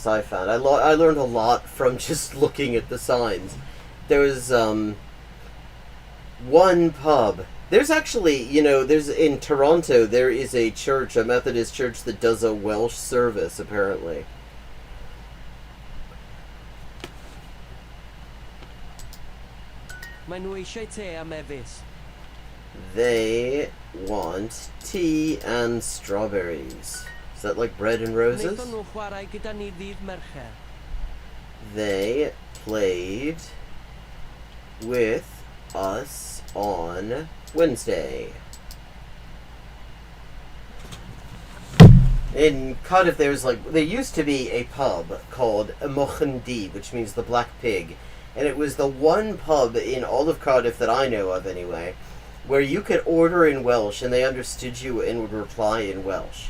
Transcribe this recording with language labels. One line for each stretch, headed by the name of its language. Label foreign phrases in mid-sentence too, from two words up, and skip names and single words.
English: I found I learned a lot from just looking at the signs. There was one pub. There's actually, there's in Toronto. There is a church, a Methodist church, that does a Welsh service apparently.
Welsh: Maen nhw eisiau te a mefus.
English: They want tea and strawberries. Is that like bread and roses?
Welsh: Wnaethon nhw chwarae gyda ni ddydd Mercher.
English: They played with us on Wednesday. In Cardiff, there used to be a pub called Mochen D, which means the Black Pig, and it was the one pub in all of Cardiff that I know of, anyway, where you could order in Welsh and they understood you and would reply in Welsh.